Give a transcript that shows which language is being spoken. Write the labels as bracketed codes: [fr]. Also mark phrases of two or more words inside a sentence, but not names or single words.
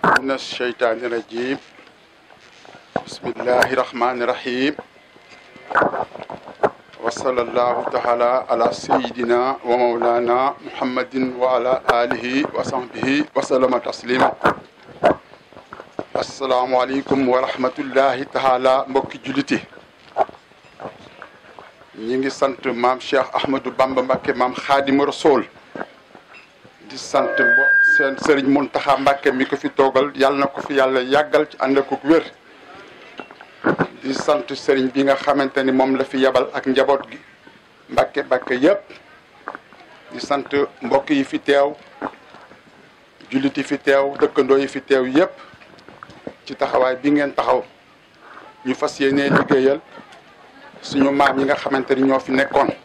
[ar] من الشيطان الرجيم بسم الله الرحمن الرحيم وصلى الله تعالى على سيدنا ومولانا محمد وعلى آله وصحبه وسلم تسليما السلام عليكم ورحمة الله تعالى [wo] mbokki juliti ñi ngi sant maam Cheikh Ahmadou Bamba Mbacké maam Khadimou Rassoul di sant seen sëriñ Mountakha Mbacké mi ko fi toogal yàlla na ko fi yàlla yàggal ci ànd ak wér di sant sëriñ bi nga xamante ni moom la fi yabal ak njaboot gi Mbacké yëpp di sant mbokk yi fi teew jullit yi fi teew dëkkandoo yi fi teew yëpp ci taxawaay bi ngeen taxaw ñu fas yéenee liggéeyal suñu maam yi nga xamante ni ñoo fi nekkoon